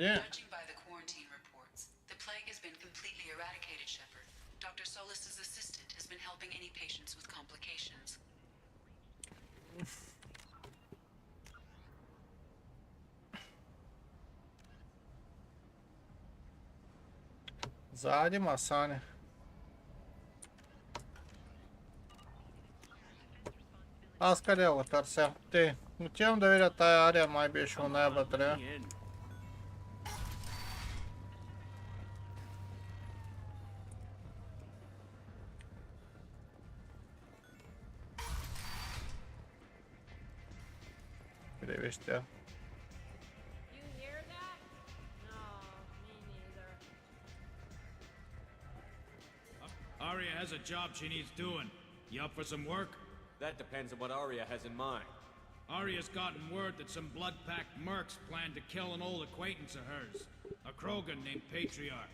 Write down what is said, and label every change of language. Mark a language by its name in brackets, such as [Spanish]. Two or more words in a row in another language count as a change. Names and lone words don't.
[English] Judging by the quarantine reports, the plague has been completely eradicated, Shepard. Dr. Solis's assistant has been helping any patients with complications. [Bulgarian] Зади масане. Аз къде го търся? Те, отивам да видя тая ария, май беше оная вътре. Къде беше тя? [English] Arya has a job she needs doing. You up for some work? That depends on what Arya has in mind. Arya's gotten word that some blood-packed mercs plan to kill an old acquaintance of hers, a Krogan named Patriarch.